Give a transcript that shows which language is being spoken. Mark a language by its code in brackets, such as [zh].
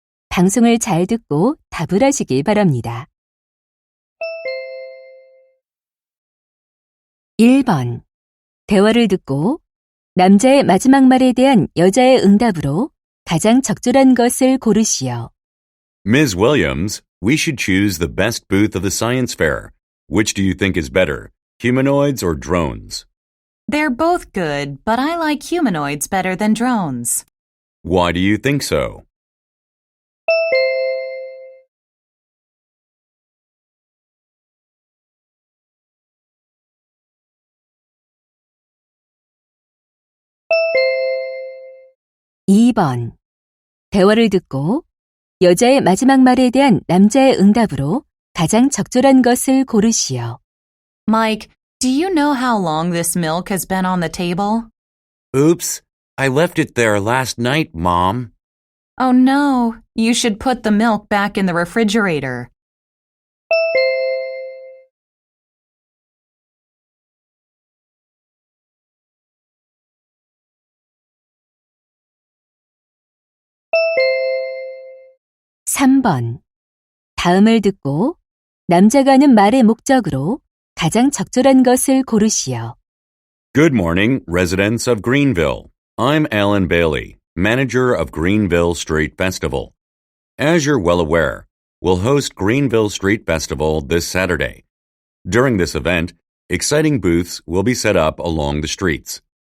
[ko] 방송을 잘 듣고 답을 하시기 바랍니다. 1번. 대화를 듣고 남자의 마지막 말에 대한 여자의 응답으로 가장 적절한 것을 고르시오. [en] Ms. Williams, we should choose the best booth of the science fair. Which do you think is better, humanoids or drones? They're both good, but I like humanoids better than drones. Why do you think so? [ko] 2번. 대화를 듣고 여자의 마지막 말에 대한 남자의 응답으로 가장 적절한 것을 고르시오. [en] Mike, do you know how long this milk has been on the table? Oops, I left it there last night, Mom. Oh no, you should put the milk back in the refrigerator. [ko] 3번. 다음을 듣고 남자가 하는 말의 목적으로 가장 적절한 것을 고르시오. [en] Good morning, residents of Greenville. I'm Alan Bailey, manager of Greenville Street Festival. As you're well aware, we'll host Greenville Street Festival this Saturday. During this event, exciting booths will be set up along the streets.